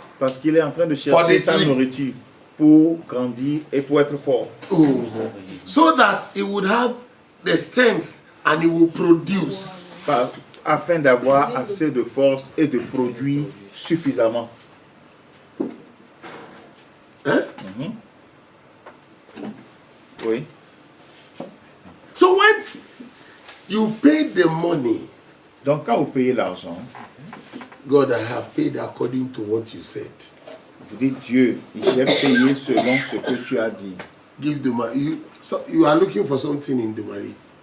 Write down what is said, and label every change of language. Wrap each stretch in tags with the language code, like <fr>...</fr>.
<fr>Parce qu'il est en train de chercher sa nourriture pour grandir et pour être fort.</fr> <en>So that he would have the strength and he will produce.</en> <fr>Afin d'avoir assez de force et de produire suffisamment. Hein? Oui.</fr> <en>So when you pay the money,</en> <fr>donc quand vous payez l'argent,</fr> <en>God, I have paid according to what you said.</en> <fr>Vous dites Dieu, j'ai payé selon ce que tu as dit.</fr> <en>Give the money. You are looking for something in the money.</en>